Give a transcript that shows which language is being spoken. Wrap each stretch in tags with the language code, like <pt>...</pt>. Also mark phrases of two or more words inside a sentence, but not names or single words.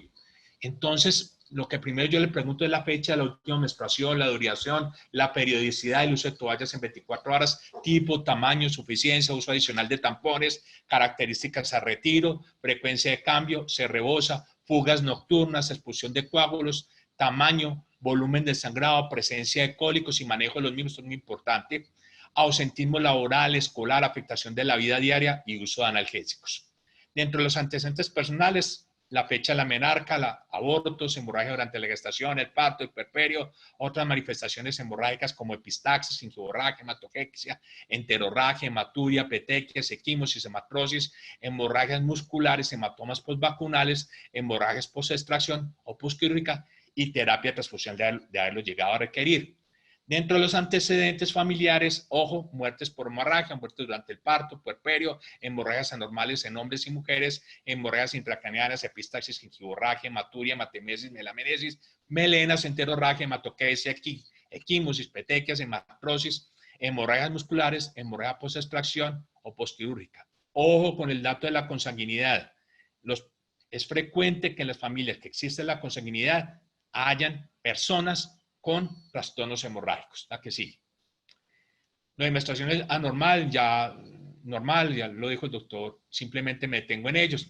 <es>Entonces, lo que primero yo le pregunto es la fecha de la última menstruación, la duración, la periodicidad, el uso de toallas en 24 horas, tipo, tamaño, suficiencia, uso adicional de tampones, características a retiro, frecuencia de cambio, se rebosa, fugas nocturnas, expulsión de coágulos, tamaño, volumen de sangrado, presencia de cólicos y manejo de los mismos, esto es muy importante, ausentismo laboral, escolar, afectación de la vida diaria y uso de analgésicos. Dentro de los antecedentes personales, la fecha de la menarca, abortos, hemorragia durante la gestación, el parto, el puerperio, otras manifestaciones hemorrágicas como epistaxis, gingivorragia, hematoquexia, enterorragia, hematuria, petequias, equimosis, hematrosis, hemorragias musculares, hematomas postvacunales, hemorragias post-extracción o postquirúrgica y terapia transfusional de haberlo llegado a requerir. Dentro de los antecedentes familiares, ojo, muertes por hemorragia, muertes durante el parto, puerperio, hemorragias anormales en hombres y mujeres, hemorragias intracraneanas, epistaxis, gingivorragia, hematuria, hematemesis, melamenesis, melenas, enterorragia, hematoquesia, equimosis, petequias, hematrosis, hemorragias musculares, hemorragia post-extracción o postquirúrgica. Ojo con el dato de la consanguinidad. Es frecuente que en las familias que existe la consanguinidad hayan personas con trastornos hemorrágicos. La que sigue. La menstruación es anormal, ya lo dijo el doctor, simplemente me detengo en ellos.</es>